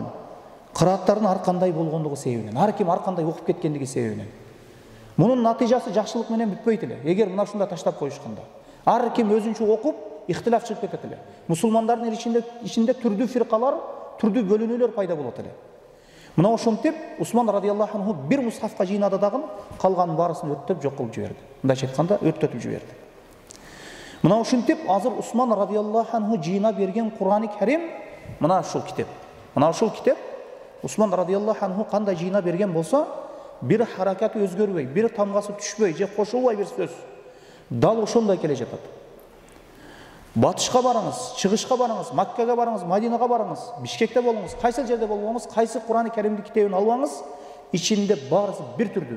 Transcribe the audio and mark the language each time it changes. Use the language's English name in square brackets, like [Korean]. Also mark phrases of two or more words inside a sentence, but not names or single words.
[Kyrgyz] Кырааттардын ар кандай болгондугу себебинен, ар ким ар кандай окуп кеткендиги себебинен. Мунун натыйжасы жакшылык менен бүтпөйт эле. Эгер мына ушундай таштап коюшканда, ар ким өзүнчө окуп, ихтилаф чыгып кетет эле. Мусулмандардын ичинде түрдүү фиркалар, түрдүү бөлүнүүлөр пайда болот эле. Мына ошентип Усман [Arabic] رضي الله عنه [Kyrgyz] бир мусхафка жыйнады дагы калганын баарысын өрттөп жок кылып жиберди. Мындайча айтканда өрттөтүп жиберди. Мына ошентип азыр Усман [Arabic] رضي الله عنه [Kyrgyz] жыйна берген Кур'ани Карим мына ушул китеп. Мына ушул китеп Усман [Arabic] رضي الله عنه [Kyrgyz] кандай жыйна берген болсо, бир харакаты өзгөрбөй, бир тамгасы түшпөй, же кошулбай бир сөз. Дал ошондой келе жатат. Батышка барыңыз, чыгышка барыңыз, Маккага барыңыз, Мадинага барыңыз, Бишкекте болуңуз, кайсы жерде болбоңуз, кайсы Кур'ани Каримди китебин албаңыз, ичинде баарысы бир түрдүү.